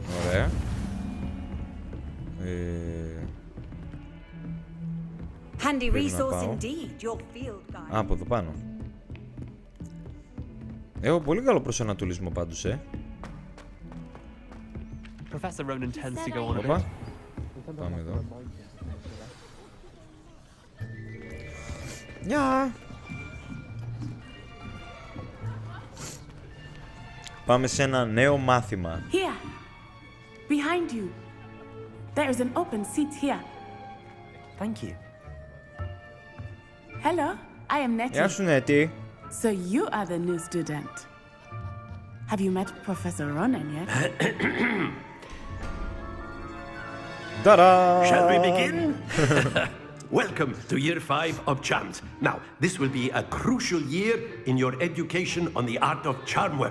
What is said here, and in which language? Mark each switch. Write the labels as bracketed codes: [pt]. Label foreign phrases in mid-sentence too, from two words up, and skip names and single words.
[el] Ωραία. [en] Handy resource indeed, your field guide. [el] Από εδώ πάνω. Έχω πολύ καλό προσανατολισμό πάντως, [en] Professor Ronan tends to go on a [el] Οπα. [en] bit. [el] Πάμε εδώ. Γεια! Πάμε σε ένα νέο μάθημα. [en] Here, behind you. There is an open seat here. Thank you. Hello, I am Nettie. [el] Γεια σου, Νέτη. [en] So you are the new student. Have you met Professor Ronan yet? Ta-da! Shall we begin? Welcome to year 5 of charms. Now, this will be a crucial year in your education on the art of charm work.